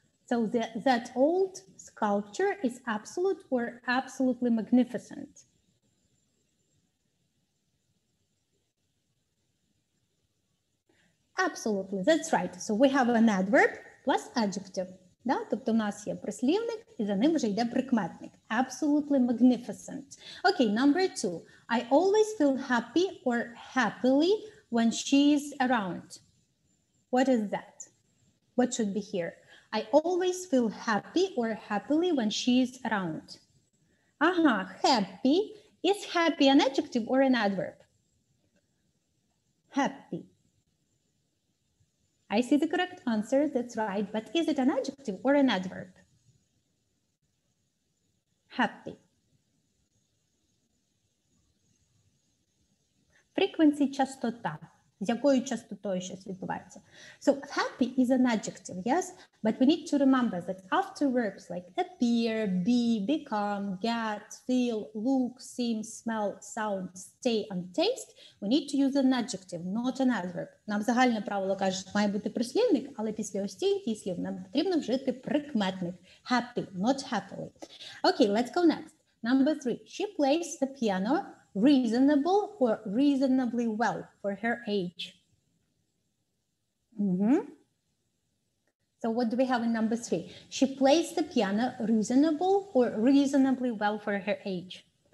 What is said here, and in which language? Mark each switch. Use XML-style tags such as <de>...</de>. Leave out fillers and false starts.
<en>So that old sculpture is absolute or absolutely magnificent. Absolutely, that's right. So we have an adverb plus adjective.</en> <uk>Да? Тобто у нас є прислівник, і за ним вже йде прикметник.</uk> <en>Absolutely magnificent. Okay, number 2. I always feel happy or happily when she's around. What is that? What should be here? I always feel happy or happily when she's around. Happy. Is happy an adjective or an adverb? Happy. I see the correct answer, that's right, but is it an adjective or an adverb? Happy.</en> <uk>Frequency, частота. З якою частотою щось відбувається.</uk> <en>So happy is an adjective, yes? But we need to remember that after verbs like appear, be, become, get, feel, look, seem, smell, sound, stay, and taste, we need to use an adjective, not an adverb.</en> <uk>Нам загальне правило каже, що має бути прислівник, але після ось цих дієслів нам потрібно вжити прикметник.</uk> <en>Happy, not happily. Okay, let's go next. Number 3. She plays the piano reasonable or reasonably well for her age. So what do we have in number 3? She plays the piano reasonable or reasonably well for her age.</en>